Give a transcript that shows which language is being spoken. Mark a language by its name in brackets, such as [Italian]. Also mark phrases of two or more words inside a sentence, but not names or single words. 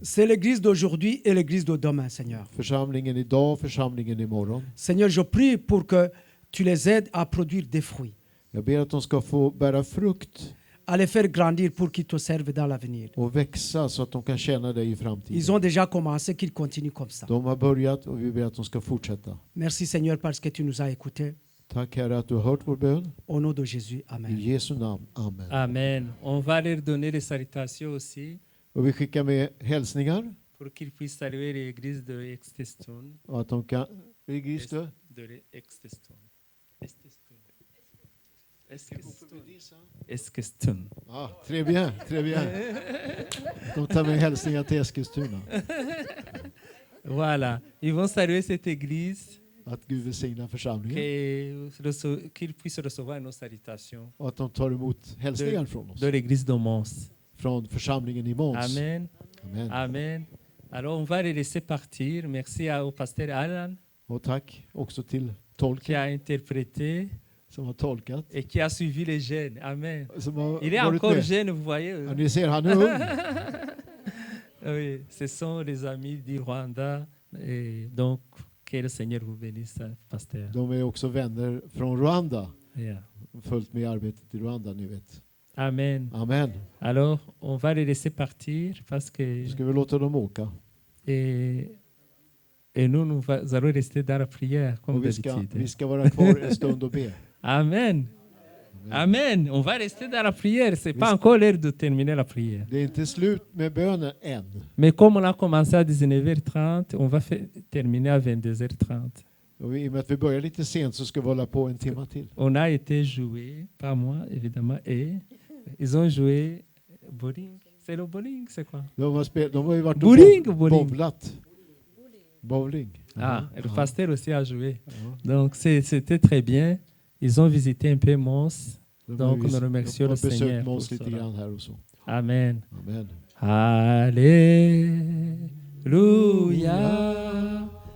[French] C'est l'Église d'aujourd'hui et l'Église de demain, Seigneur. [Swedish] Församlingen idag, församlingen imorgon. [French] Seigneur, je prie pour que tu les aides à produire des fruits. [Swedish] Jag ber att de ska få bära frukt. [French] À les faire grandir pour qu'ils te servent dans l'avenir. [Swedish] Och växa så att de kan tjäna dig i framtiden. [French] Ils ont déjà commencé, qu'ils continuent comme ça. [Swedish] De har börjat och vi ber att de ska fortsätta. [French] Merci Seigneur parce que tu nous as écoutés. [Swedish] Tack Herre att du har hört vår bön. [French] Au nom de Jésus, [Swedish] I [French] amen. [Swedish] Jesu namn, amen. Amen. [French] On va leur donner des salutations aussi [Swedish] Och vi skickar med hälsningar. [French] pour qu'ils puissent saluer l'église de Exteston. [Swedish] Och att de kan... Register. [French] De Exteston. Eskilstuna. Ah, très bien, très bien. [Swedish] De tar med hälsningar till Eskilstuna. [French] Voilà. Ils vont saluer cette église. [Swedish] Att Gud välsignar församlingen. [French] Qu'ils puissent recevoir nos salutations. [Swedish] Och att de tar emot hälsningar från oss. [French] De l'église de Mons. [Swedish] Från församlingen i Måns. Amen. Amen. Amen. [French] Alors on va les laisser partir. Merci au pasteur Alan. [Swedish] Och tack också till tolken. [French] Qui a interprété. [Swedish] Som har tolkat. [French] Et qui a suivi les jeunes. Amen. Il est [Swedish] varit [French] encore [Swedish] med. [French] jeune, vous voyez. [Swedish] Ja, ni ser, han är ung. [French] Oui, ce sont les amis du Rwanda. Et donc, que le Seigneur vous bénisse, pasteur. [Swedish] De är också vänner från Rwanda. [English] Yeah. [Swedish] Följt med i arbetet i Rwanda, ni vet. Amen. Amen. [French] Alors, on va les laisser partir parce que... [Swedish] Ska vi låta dem åka? [French] Et nous allons rester dans la prière, comme [Swedish] Och [French] d'habitude. [Swedish] vi ska vara kvar en stund och be. Amen. Amen. [French] On va rester dans la prière. C'est pas encore l'heure de terminer la prière. [Swedish] Det är inte slut med bönen än. [French] Mais comme on a commencé à 19h30, on va terminer à 22h30. [Swedish] Och i och med att vi börjar lite sent så ska vi hålla på en timme till. [French] On a été joué, pas moi évidemment, et ils ont joué bowling. C'est le bowling, c'est quoi? [Swedish] De har ju varit bowling, och bowlat. Bowling. [French] Ah, le pasteur aussi a joué. Donc c'était très bien. Ils ont visité un peu Mons. Donc nous remercions le Seigneur pour cela. Amen. Amen. Alléluia.